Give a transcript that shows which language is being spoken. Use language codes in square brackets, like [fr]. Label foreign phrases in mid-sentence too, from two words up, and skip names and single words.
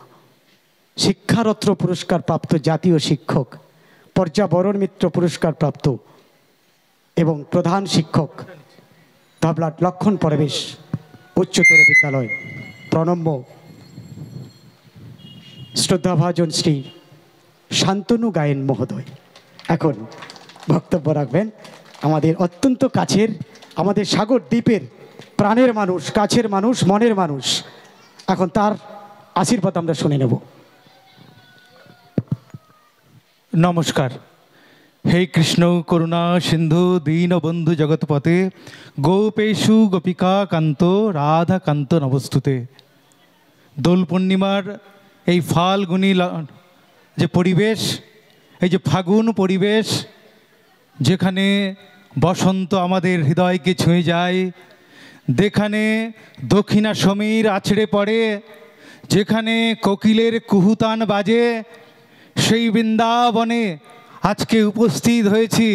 [bn] শিক্ষারত্ন পুরস্কার প্রাপ্ত জাতীয় শিক্ষক, পর্যাবরণ মিত্র পুরস্কার প্রাপ্ত এবং প্রধান শিক্ষক ধবলাট লক্ষণ পরিবেশ উচ্চতর বিদ্যালয় প্রণম্য শ্রদ্ধাভাজন শ্রী শান্তনু গায়েন মহোদয় এখন বক্তব্য রাখবেন। আমাদের অত্যন্ত কাছের, আমাদের সাগর দ্বীপের প্রাণের মানুষ, কাছের মানুষ, মনের মানুষ। এখন তার আশীর্বাদ আমরা শুনে নেব। নমস্কার। [sa] हे कृष्ण करुणा सिंधु दीनबंधु जगतपते गोपेशु गोपिका कांत राधा कांत नमस्तुते। [bn] দোল পূর্ণিমার এই ফাল্গুনী যে পরিবেশ, এই যে ফাগুন পরিবেশ, যেখানে বসন্ত আমাদের হৃদয়কে ছুঁয়ে যায়, যেখানে দক্ষিণা সমীর আছড়ে পড়ে, যেখানে কোকিলের কুহুতান বাজে, সেই বৃন্দাবনে আজকে উপস্থিত হয়েছি।